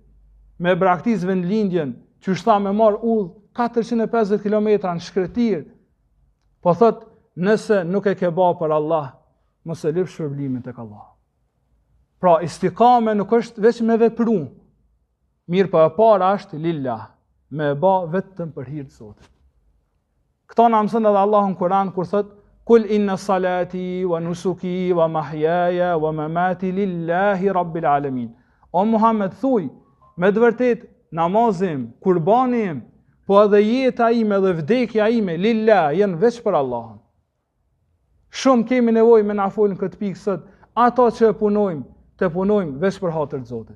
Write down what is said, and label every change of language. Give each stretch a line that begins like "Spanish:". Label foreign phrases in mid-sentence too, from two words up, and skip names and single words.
Albanian: Me braktis vendlindjen, që shta me marr udhë 450 kilometra në shkretir, po thot, nëse nuk e ke ba për Allah, mos e lyp shpërblimin tek Allah. Pra, istikame nuk është veç me vepru, mirë po e para është lillah, me e ba vetëm për hir të Zotit. Këto na mëson edhe Allahu në Kur'an kur thot:
Arabic: قل إن صلاتي ونسكي ومحياي ومماتي لله رب العالمين.
Albanian: O Muhammed, thuj, me të vërtet namazim, kurbanim, po edhe jeta ime dhe vdekja ime, lillah, jenë veç për Allahun. Shumë kemi nevojë me na folën këtë pikë sot, ato që punojmë, të punojmë veç për hatër të Zotit.